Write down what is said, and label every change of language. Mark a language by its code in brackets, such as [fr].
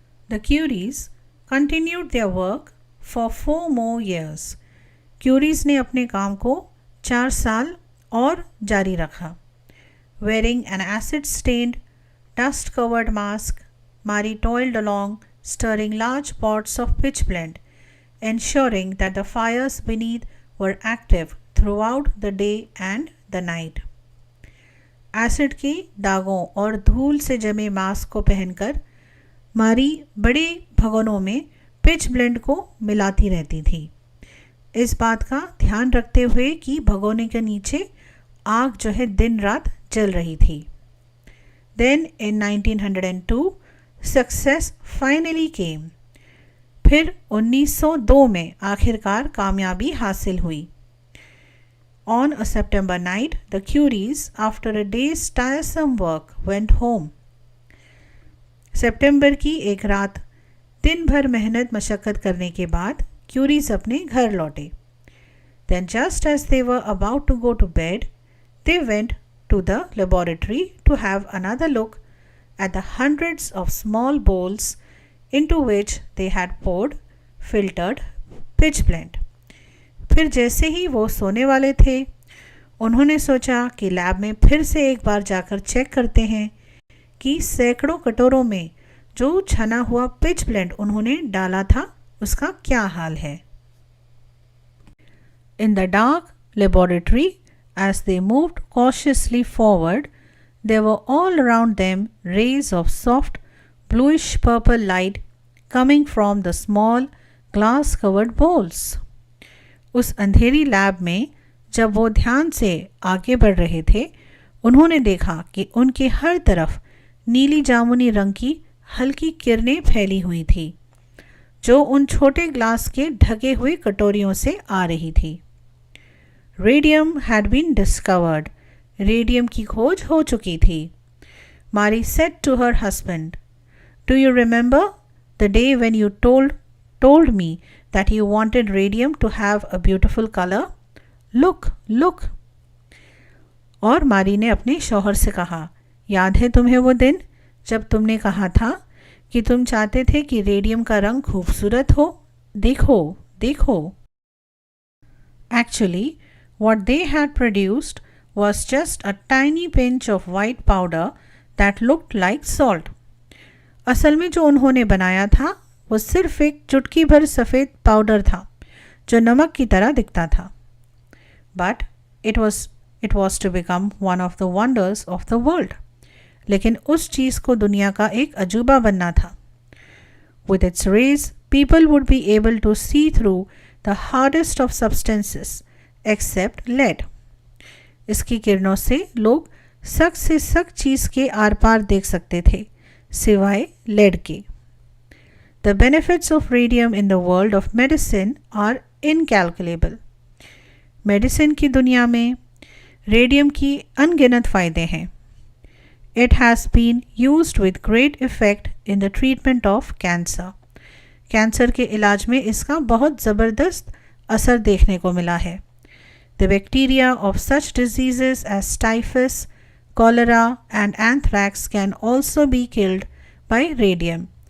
[en] The Curies continued their work for 4 more years. [hi] Curies ने अपने काम को 4 साल और जारी रखा. [en] Wearing an acid-stained, dust-covered mask, Marie toiled along, stirring large pots of pitch blende, ensuring that the fires beneath were active throughout the day and the night. [hi] Acid के दागों और धूल से जमे मास्क को पहनकर मारी बड़े भगोनों में पिच ब्लेंड को मिलाती रहती थी, इस बात का ध्यान रखते हुए कि भगोने के नीचे आग जो है दिन रात जल रही थी. [en] Then in 1902 success finally came. [hi] फिर 1902 में आखिरकार कामयाबी हासिल हुई. [en] On a September night, the Curies, after a day's tiresome work, went home. [hi] सितंबर की एक रात दिन भर मेहनत मशक्क़त करने के बाद क्यूरीज अपने घर लौटे. [en] Then just as they were about to go to bed, they went to the laboratory to have another look at the hundreds of small bowls into which they had poured filtered pitch blende. [hi] फिर जैसे ही वो सोने वाले थे, उन्होंने सोचा कि lab में फिर से एक बार जाकर चेक करते हैं कि सैकड़ों कटोरों में जो छना हुआ पिच ब्लेंड उन्होंने डाला था उसका क्या हाल है. [en] In the dark laboratory, as they moved cautiously forward, there were all around them rays of soft bluish purple light coming from the small glass covered bowls. [hi] उस अंधेरी लैब में जब वो ध्यान से आगे बढ़ रहे थे, उन्होंने देखा कि उनके हर तरफ नीली जामुनी रंग की हल्की किरणें फैली हुई थी, जो उन छोटे ग्लास के ढके हुए कटोरियों से आ रही थी. [en] Radium had been discovered. [hi] Radium की खोज हो चुकी थी. [en] Marie said to her husband, do you remember the day when you told me that you wanted radium to have a beautiful color? Look. [hi] और मारी ने अपने शौहर से कहा, याद है तुम्हें वो दिन जब तुमने कहा था कि तुम चाहते थे कि रेडियम का रंग खूबसूरत हो? देखो. [en] Actually, what they had produced was just a tiny pinch of white powder that looked like salt. [hi] असल में जो उन्होंने बनाया था वो सिर्फ एक चुटकी भर सफ़ेद पाउडर था जो नमक की तरह दिखता था. [en] But it was to become one of the wonders of the world. [hi] लेकिन उस चीज़ को दुनिया का एक अजूबा बनना था. [en] With its rays, people would be able to see through the hardest of substances except lead. [hi] इसकी किरणों से लोग सख्त से सख्त चीज़ के आर पार देख सकते थे सिवाय लेड के. [en] The benefits of radium in the world of medicine are incalculable. [hi] Medicine की दुनिया में रेडियम की अनगिनत फ़ायदे हैं. [en] It has been used with great effect in the treatment of cancer. [hi] Cancer के इलाज में इसका बहुत ज़बरदस्त असर देखने को मिला है. [en] The bacteria of such diseases as typhus, cholera and anthrax can also be killed by radium.